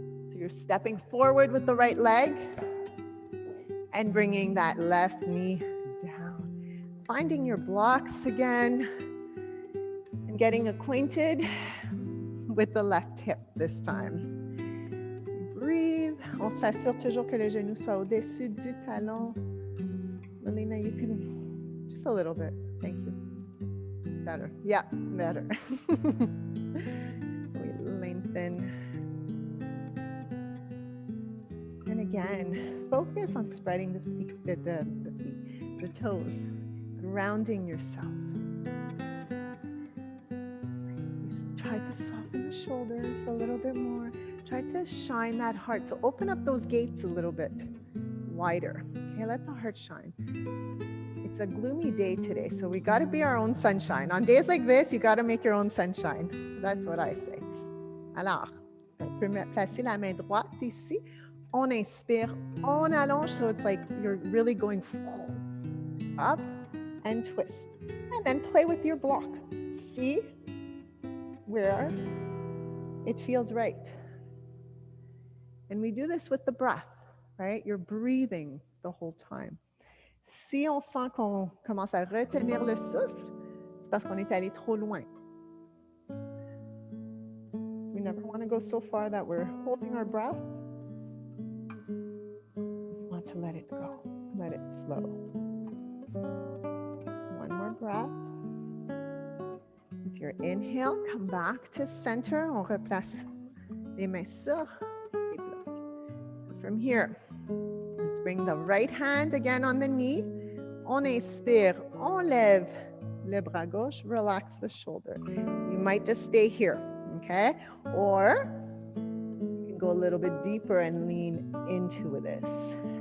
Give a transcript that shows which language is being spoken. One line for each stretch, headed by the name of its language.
English: So you're stepping forward with the right leg and bringing that left knee down. Finding your blocks again and getting acquainted with the left hip this time. Breathe.
French: On s'assure toujours que le genou soit au-dessus du talon.
English: Melina, you can just a little bit. Thank you. Better. Yeah, better. We lengthen. And again, focus on spreading the feet, the toes, grounding yourself. Try to soften the shoulders a little bit more. Try to shine that heart. So open up those gates a little bit wider. Okay, let the heart shine. It's a gloomy day today, so we got to be our own sunshine. On days like this, you got to make your own sunshine. That's what I say.
French: Alors, on peut placer la main droite ici. On inspire, on allonge,
English: so it's like you're really going up and twist. And then play with your block. See where it feels right. And we do this with the breath, right? You're breathing the whole time.
French: Si on sent qu'on commence à retenir le souffle, c'est parce qu'on est allé trop loin.
English: We never want to go so far that we're holding our breath. We want to let it go, let it flow. One more breath. With your inhale, come back to center.
French: On replace les mains sur les blocs.
English: From here, let's bring the right hand again on the knee.
French: On expire, on lève le bras gauche,
English: relax the shoulder. You might just stay here, okay? Or you can go a little bit deeper and lean into this.